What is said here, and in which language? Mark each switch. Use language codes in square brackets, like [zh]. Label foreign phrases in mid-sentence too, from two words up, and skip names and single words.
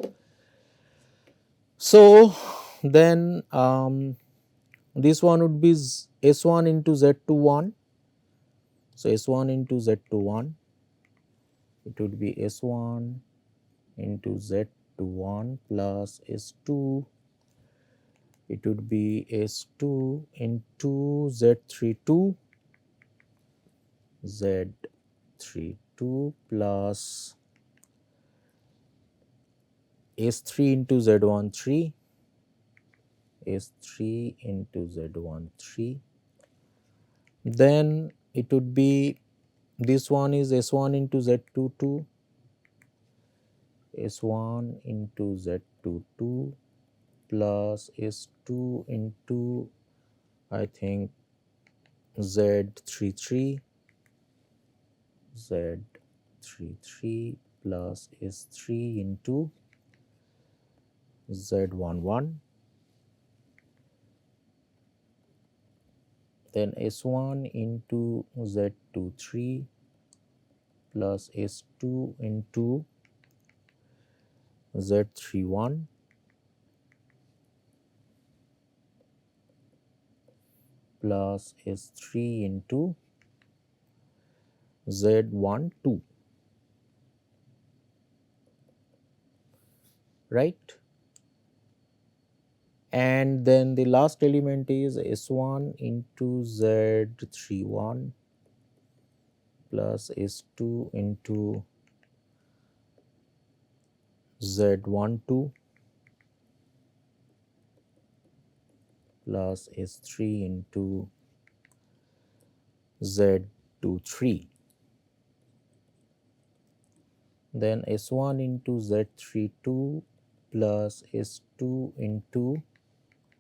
[en] So then this one would be S1 into Z21, so S1 into Z21, it would be S1 into Z21 plus S2, it would be S2 into Z32 Z32 plus S3 into Z13 S3 into Z13, then it would be this one is S1 into Z22 S1 into Z22 plus S2 into I think Z33 Z33 plus S3 into Z11, then S1 into Z23 plus S2 into Z31 plus S3 into Z12, right. And then the last element is S1 into Z31 plus S2 into Z12 plus S3 into Z23, then S1 into Z32 plus S2 into